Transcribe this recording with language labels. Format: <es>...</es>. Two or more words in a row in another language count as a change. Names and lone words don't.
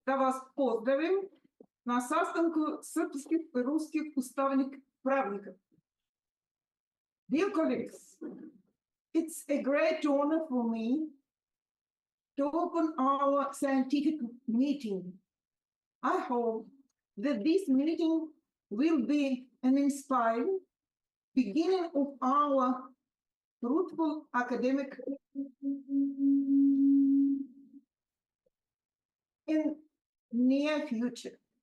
<sr>да вас поздравим на sastanku srpskih i ruskih ustavnih pravnika.</sr> <en>Dear colleagues, it's a great honor for me to open our scientific meeting. I hope that this meeting will be an inspiring beginning of our fruitful academic in near future.</en>